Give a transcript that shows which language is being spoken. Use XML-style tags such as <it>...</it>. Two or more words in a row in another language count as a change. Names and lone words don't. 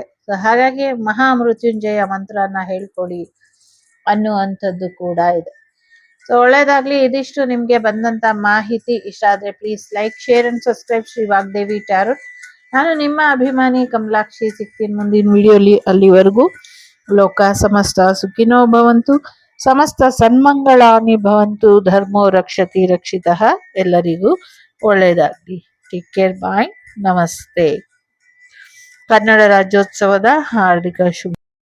<kn>ಹಾಗಾಗಿ ಮಹಾ ಮೃತ್ಯುಂಜಯ ಮಂತ್ರನ ಹೇಳ್ಕೊಡಿ ಅನ್ನುವಂಥದ್ದು ಕೂಡ ಇದೆ. ಸೊ ಒಳ್ಳೇದಾಗ್ಲಿ. ಇದಿಷ್ಟು ನಿಮ್ಗೆ ಬಂದಂತ ಮಾಹಿತಿ. ಇಷ್ಟ ಆದ್ರೆ</kn> <en>please like, share and subscribe</en> <kn>ಶ್ರೀ ವಾಗ್ದೇವಿ ಟ್ಯಾರೋಟ್. ನಾನು ನಿಮ್ಮ ಅಭಿಮಾನಿ ಕಮಲಾಕ್ಷಿ. ಸಿಗ್ತೀನಿ ಮುಂದಿನ ವಿಡಿಯೋಲಿ.</kn> <sa>ಅಲ್ಲಿವರೆಗೂ ಲೋಕ ಸಮಸ್ತ ಸುಖಿನೋ ಭವಂತು, ಸಮಸ್ತ ಸನ್ಮಂಗಳಾನಿ ಭವಂತು, ಧರ್ಮೋ ರಕ್ಷತಿ ರಕ್ಷಿತಃ.</sa> <kn>ಎಲ್ಲರಿಗೂ ಒಳ್ಳೇದಾಗ್ಲಿ.</kn> <en>take care.</en> <kn>ಬಾಯ್. ನಮಸ್ತೆ. ಕನ್ನಡ ರಾಜ್ಯೋತ್ಸವದ ಹಾರ್ದಿಕ ಶುಭ</kn>